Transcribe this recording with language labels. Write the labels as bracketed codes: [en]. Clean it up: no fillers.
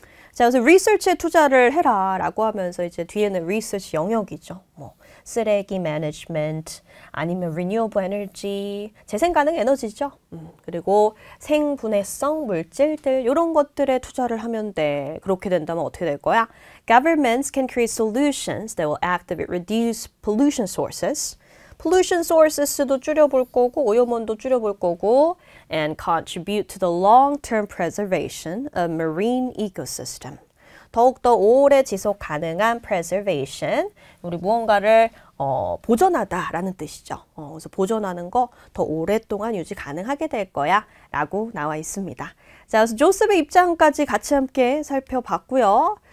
[ko] 자, 그래서 research에 투자를 해라 라고 하면서 이제 뒤에는 research 영역이죠. 뭐 쓰레기 매니지먼트 아니면 renewable energy 재생 가능 에너지죠. 그리고 생분해성 물질들 이런 것들에 투자를 하면 돼. 그렇게 된다면 어떻게 될 거야? [en] Governments can create solutions that will actively reduce pollution sources. pollution sources도 [ko] 줄여볼 거고 오염원도 줄여볼 거고 [en] and contribute to the long-term preservation of marine ecosystem. [ko] 더욱더 오래 지속 가능한 preservation, 우리 무언가를 보존하다라는 뜻이죠. 그래서 보존하는 거 더 오랫동안 유지 가능하게 될 거야 라고 나와 있습니다. 자, 그래서 조셉의 입장까지 같이 함께 살펴봤고요.